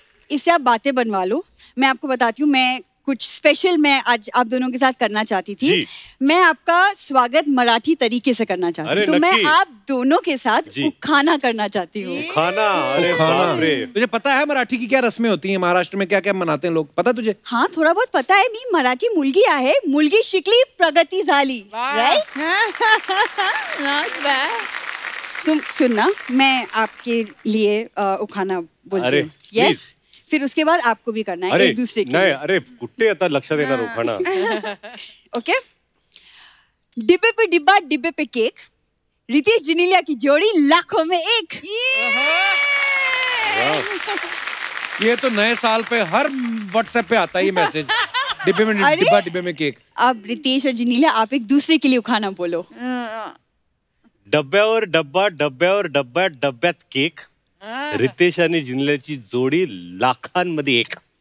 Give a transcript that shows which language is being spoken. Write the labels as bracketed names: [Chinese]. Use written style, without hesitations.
[Hindi] इससे आप बातें बनवा लो। मैं आपको बताती हूँ, मैं कुछ स्पेशल मैं आज आप दोनों के साथ करना चाहती थी। मैं आपका स्वागत मराठी तरीके से करना चाहती हूँ, तो मैं आप दोनों के साथ उखाना करना चाहती हूँ। उखाना? अरे बाप रे। तुझे पता है मराठी की क्या रस्में होती हैं? महाराष्ट्र में क्या क्या मनाते हैं लोग, पता तुझे? हाँ थोड़ा बहुत पता है। [Marathi] मी मराठी मुलगी आहे, मुलगी शिकली प्रगती झाली, राइट? [Hindi] तुम सुनना, मैं आपके लिए उखाना बोलती हूँ। यस, फिर उसके बाद आपको भी करना है एक दूसरे के लिए। [Marathi] अरे कुट्टे आता लक्षात येणार उखाणा। [Hindi] ओके, डिब्बे पे डिब्बा, डिब्बे पे केक, रितेश जिनीलिया की जोड़ी लाखों में एक। ये तो नए साल पे हर व्हाट्सएप पे आता है ये मैसेज, डिब्बे में डिब्बा, डिब्बे में केक। अब रितेश और जिनीलिया आप एक दूसरे के लिए उखाना बोलो। [Marathi] डब्यावर डब्बा, डब्यावर डब्बा, डब्यात केक, रितेश आणि जिनीलियाची जोडी लाखांमध्ये एक।